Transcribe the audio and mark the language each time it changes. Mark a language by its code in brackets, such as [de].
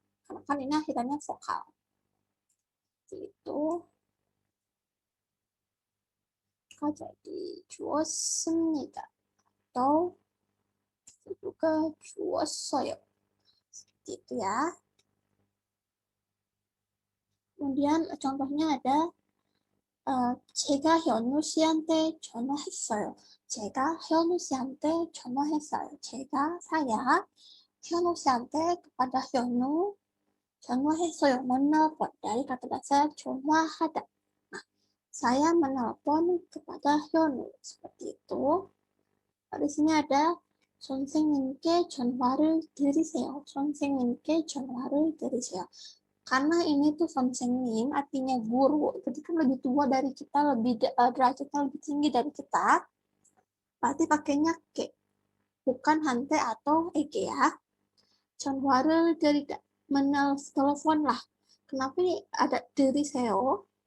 [id] Karena kan ini akhirannya vokal. Itu jadi 주었습니다. atau juga 주었어요. Seperti itu ya. Kemudian contohnya ada [ko] 제가 현우 씨한테 전화했어요. 제가 현우 씨한테 전화했어요. 제가 saya 현우 씨한테 kepada 현우 전화했어요. [id] menelpon dari kata dasar 전화하다. Nah, saya menelpon kepada 현우 seperti itu. Di sini ada [ko] 선생님께 전화를 드리세요. 선생님께 전화를 드리세요. [id] Karena ini tuh 선생님 artinya guru, jadi kan lebih tua dari kita, lebih derajatnya lebih tinggi dari kita, berarti pakainya ke, bukan hante atau ege ya. [ko] 전화를 드리다, [id] menelepon lah. Kenapa ini ada 드리세요?